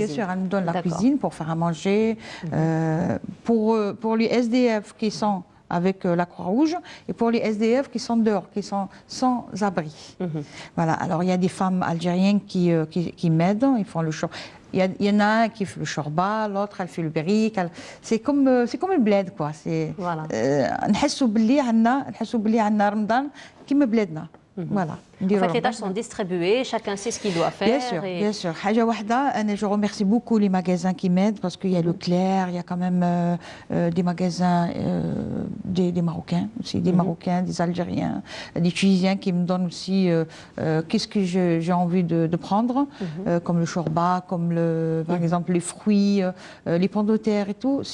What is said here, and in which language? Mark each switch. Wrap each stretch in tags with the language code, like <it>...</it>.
<fr>Oui, bien sûr, elle nous donne la cuisine pour faire à manger. Pour les SDF qui sont avec la Croix-Rouge et pour les SDF qui sont dehors, qui sont sans abri. Voilà, alors il y a des femmes algériennes qui m'aident, ils font le show. Il y en a un qui fait le shorba, l'autre elle fait le berrique. C'est comme le bled quoi. Voilà.</fr> <ar>نحسوا بلي عندنا رمضان كيما بلادنا.</ar> <fr>Voilà. En fait, les tâches sont distribuées, chacun sait ce qu'il doit faire. Bien sûr. Je remercie beaucoup les magasins qui m'aident parce qu'il y a Leclerc, il y a quand même des magasins, des Marocains aussi, des Marocains, des Algériens, des Tunisiens qui me donnent aussi qu'est-ce que j'ai envie de prendre, comme le shorba, comme par exemple les fruits, les pommes de terre et tout.</fr>